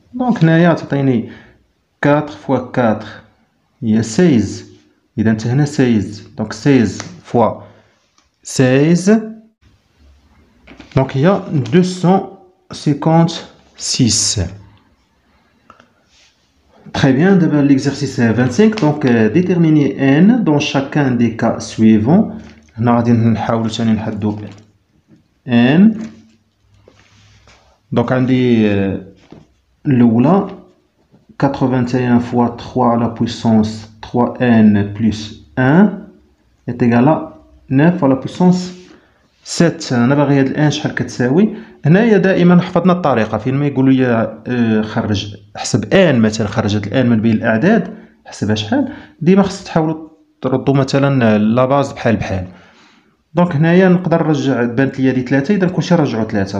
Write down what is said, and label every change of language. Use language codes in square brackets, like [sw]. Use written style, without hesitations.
[ar] دونك هنايا تعطيني 4 فوا 4 هي 16. اذا حتى هنا 16، دونك 16 فوا 16 دونك هي 256. [fr] Très bien, d'abord l'exercice 25. Donc déterminer n dans chacun des cas suivants. [ar] هنا غادي نحاولوا ثاني نحدوا n. دونك عندي الاولى [fr] 81 fois 3 à la puissance 3n plus 1 est égal à 9 à la puissance 7. [ar] انا باغي هاد الان شحال كتساوي. هنايا دائما حفظنا الطريقه فين ما يقولوا لي خرج حسب ان، مثلا خرجت الان من بين الاعداد حسبها شحال، ديما خص تحاولوا تردوا مثلا لا باز بحال بحال. دونك هنايا نقدر نرجع، بانت لي هذه 3، اذا كلشي نرجعوا 3.